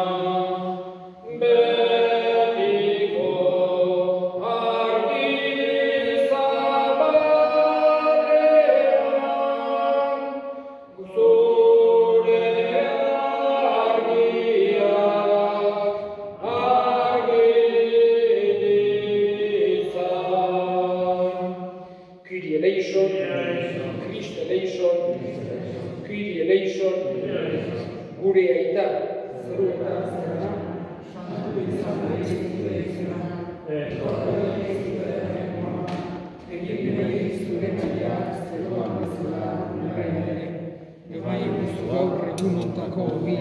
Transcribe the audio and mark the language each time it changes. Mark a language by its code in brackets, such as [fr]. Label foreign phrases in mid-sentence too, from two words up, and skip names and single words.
[eu] betiko argi zabalean zure argiak argi ditzan. [el] Kyrie eleison, Christ eleison, Kyrie eleison, [eu] gure aita, zeruetan zerana, santu izan zure izena, egin zure maila, zeruan bezala, ebai guzu gaur egunontako ogia,